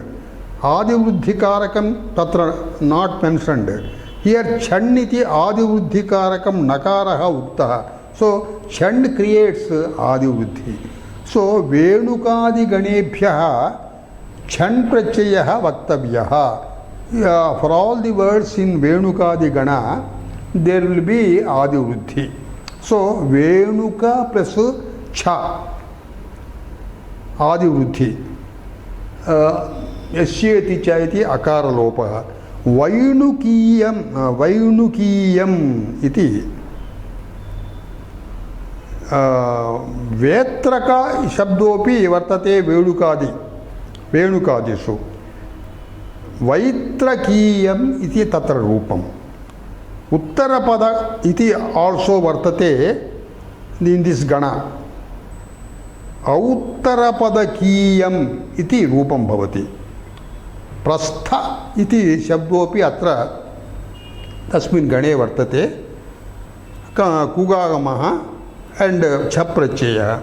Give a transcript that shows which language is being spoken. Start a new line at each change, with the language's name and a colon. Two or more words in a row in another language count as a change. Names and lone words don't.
Sanskrit: आदिवृद्धिकारकं तत्र
English: not mentioned.
Sanskrit: Here छणिति आदिवृद्धिकारकं णकारः उक्तः.
English: So Chand creates Adivruddhi.
Sanskrit: So वेणुकादि गणेभ्यः छण् प्रत्ययः वक्तव्यः.
English: For all the words in Venukadi Gana, there will be Adivruddhi. So Venuka plus Cha Adivruddhi.
Sanskrit: यस्येति चेति अकार लोपः. वैणुकीयम् इति. वेत्रक शब्दोऽपि वर्तते वेणुकादिषु. वैत्रकीयम् इति तत्र रूपम्. उत्तरपद इति also vartate
English: in this
Sanskrit: gana. औत्तरपदकीयम् इति रूपं भवति. प्रस्थ इति शब्दोऽपि अत्र तस्मिन् गणे वर्तते. Kugagamaha and chaprachaya.